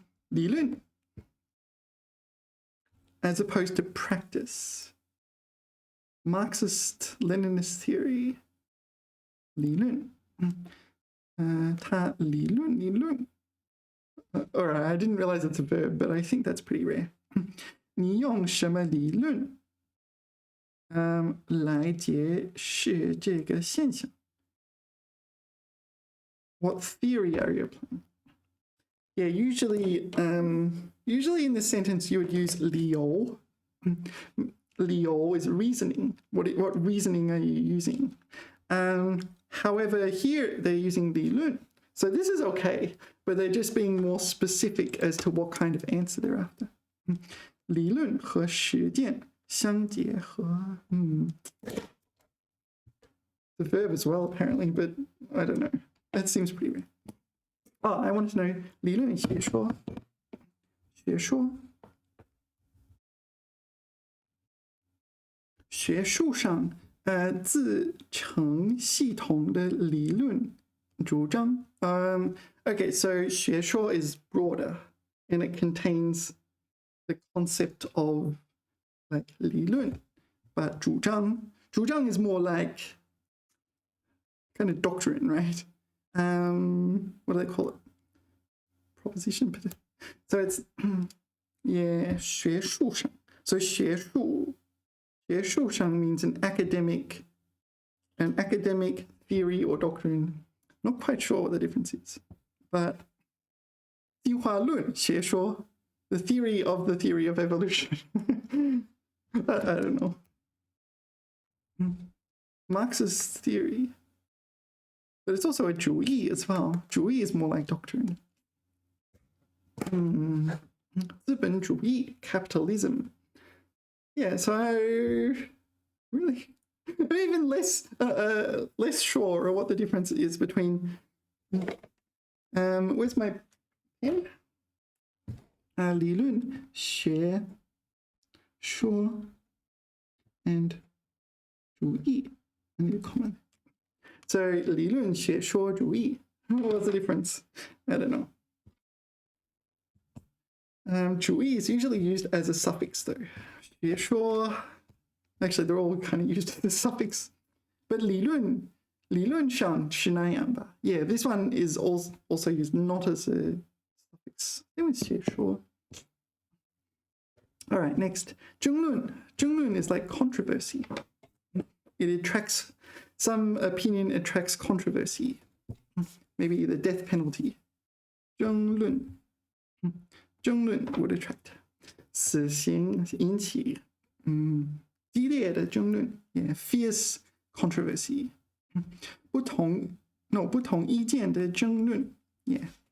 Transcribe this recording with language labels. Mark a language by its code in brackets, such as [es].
[en] 理论 as opposed to practice. Marxist Leninist theory. [zh] 理论它理论 [en] Alright, I didn't realize it's a verb, but I think that's pretty rare. [zh] 你用什么理论来解释这个现象？ [en] What theory are you applying? Yeah, usually in this sentence you would use 理由。理由 is reasoning. What reasoning are you using? However, here they're using 理论. So this is okay, but they're just being more specific as to what kind of answer they're after. [zh] 理论和实践相结合. [en] The verb as well, apparently, but I don't know. That seems pretty weird. Oh, I wanted to know 理论学说. [zh] 学说. 学术上自成系统的理论主张. [en] Okay, so 学说 is broader and it contains the concept of like 理论, but 主张 is more like kind of doctrine, right? What do they call it? Proposition. So it's yeah, 学术上. So 学术上 means an academic theory or doctrine. Not quite sure what the difference is, but 进化论学说, the theory of evolution. I don't know. Marxist theory, but it's also a 主义 as well. 主义 is more like doctrine. 资本主义 capitalism. Yeah, so really, I'm even less sure what the difference is between. Where's my pen? 理论学说 and 主义.I need a comment. So 理论学说主义.What's the difference? I don't know. 主义 is usually used as a suffix though. 学说, actually they're all kind of used as a suffix. [zh] But 理论上是那样吧? [en] Yeah, this one is also used not as a suffix. It was 学说. All right, next. 争论. 争论 is like controversy. It attracts, some opinion attracts controversy. Maybe the death penalty. 争论 would attract. [zh] 死刑引起激烈的争论 yeah, [en] fierce controversy. [zh] 不同意见的争论 yeah.